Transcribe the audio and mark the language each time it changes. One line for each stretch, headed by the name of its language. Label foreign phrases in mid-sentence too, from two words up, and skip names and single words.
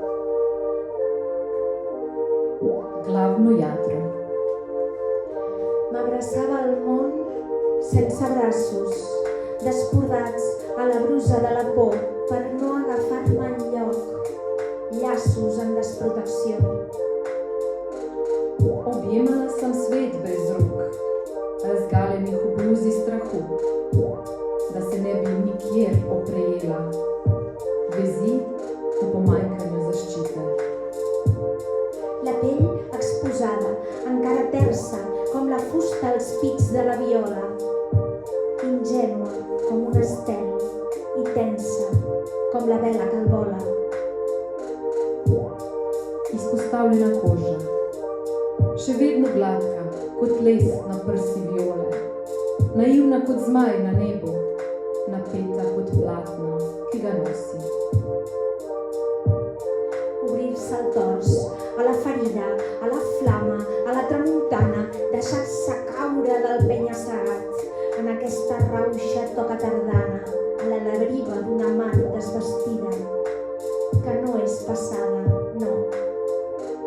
Slovenian: Glavno jadro.
Catalan: M'abraçava al món sense braços, descordats a la brusa de la por per no agafar-me enlloc, llaços en desprotecció.
Slovenian: Objemala sem svet brez rok, razgaljenih v bluzi strahu, da se ne bi nikjer oprejela, vezi v pomanjkanju zaščite.
Catalan: La pell exposada, encara tersa, com la fusta als pits de la viola, ingènua com un estel i tensa com la vela que el vola.
Slovenian: Izpostavljena koža, še vedno gladka kot les na prsi viole, naivna kot zmaj na nebu, napeta kot platno, ki ga nosi.
Catalan: Obrir-se el tors, a la ferida, a la flama, a la tramuntana, deixar-se caure del penya-segat, en aquesta rauxa toca tardana, a la deriva d'una mar desvestida, que no és passada, no,